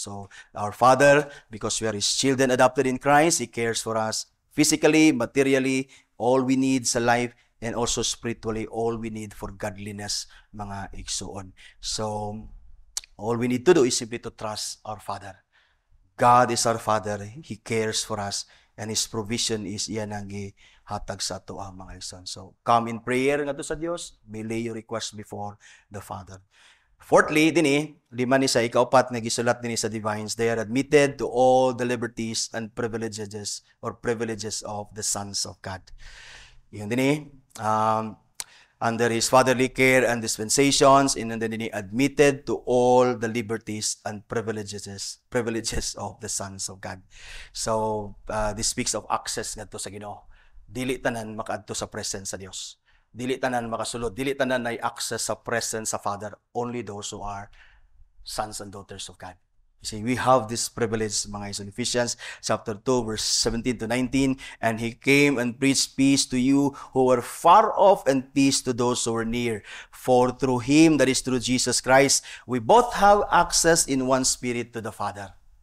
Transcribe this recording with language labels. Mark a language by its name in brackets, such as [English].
[English] So, our Father, because we are His children adopted in Christ, He cares for us physically, materially, all we need sa life, and also spiritually, all we need for godliness, [Cebuano] mga igsoon. [English] So, all we need to do is simply to trust our Father. God is our Father. He cares for us. And His provision is [Cebuano] iyan ang hatag sa ato, mga igsoon. [English] So, come in prayer [Cebuano] nga to sa Dios. [English] May lay your request before the Father. Fourthly, [Cebuano] lima ni sa ikaapat nga gisulat din sa [English] divines, they are admitted to all the liberties and privileges of the sons of God. Yun din under His fatherly care and dispensations, and then admitted to all the liberties and privileges of the sons of God. So, this speaks of access [Cebuano] ngadto sa Ginoo. Dili tanan makaadto sa presence sa Dios. Dili tanan makasulod. Dili tanan nay access sa presence sa Father. [English] Only those who are sons and daughters of God. You see, we have this privilege, [Cebuano] mga igsoon. [English] Ephesians chapter 2, verse 17 to 19, and He came and preached peace to you who were far off and peace to those who were near. For through Him, that is through Jesus Christ, we both have access in one Spirit to the Father.